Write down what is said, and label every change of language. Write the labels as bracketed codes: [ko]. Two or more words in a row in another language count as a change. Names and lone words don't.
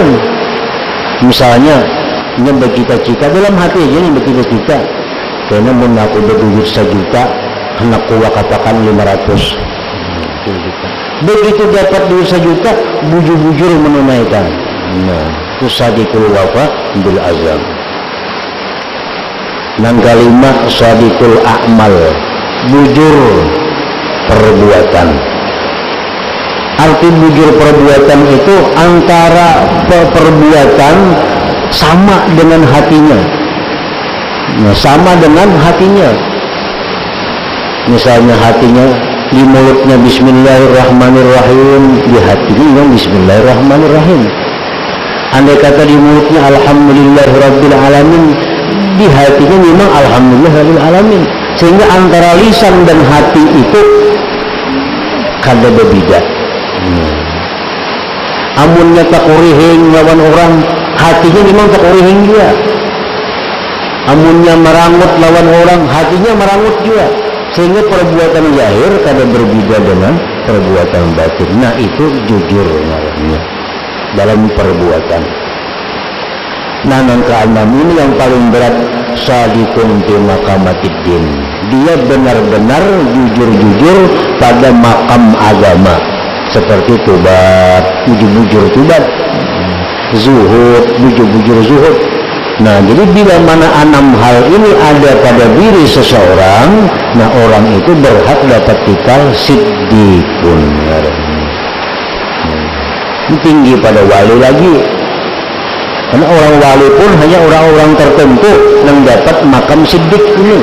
[id] Misalnya, ini bercita-cita dalam hati aja nih bercita-cita. Karena mau aku berduit 1 juta, anakku katakan 500. [bjn] Begitu dapat duit 1 juta, bujur-bujur menunaikan. [id] Nah, itu [ar] صدق الوفاء بالعزم. [id] Yang kelima, [ar] صدق الأعمال. [bjn] Bujur perbuatan. [id] Arti bujur perbuatan itu antara perbuatan sama dengan hatinya. Nah, sama dengan hatinya. Misalnya hatinya, di mulutnya Bismillahirrahmanirrahim, di hatinya memang Bismillahirrahmanirrahim. Andai kata di mulutnya Alhamdulillahirrabbilalamin, di hatinya memang Alhamdulillahirrabbilalamin. Sehingga antara lisan dan hati itu kada berbeda. [bjn] Amunnya tak kurihing lawan orang, hatinya memang tak kurihing juga. Amunnya merangut lawan orang, hatinya merangut juga. [id] Sehingga perbuatan zahir kada berbeda dengan perbuatan batin. Nah, itu jujur namanya dalam perbuatan. Nah, yang keenam ini yang paling berat, [ar] صادقون في مقامات الدين. [id] Dia benar-benar jujur-jujur pada makam agama. Seperti tobat, [bjn] bujur-bujur tobat, zuhud, bujur-bujur zuhud. [id] Nah, jadi bila mana 6 hal ini ada pada diri seseorang, nah orang itu berhak dapat titel siddiqun. Tinggi pada wali lagi. Karena orang wali pun hanya orang-orang tertentu yang dapat makam siddiq ini.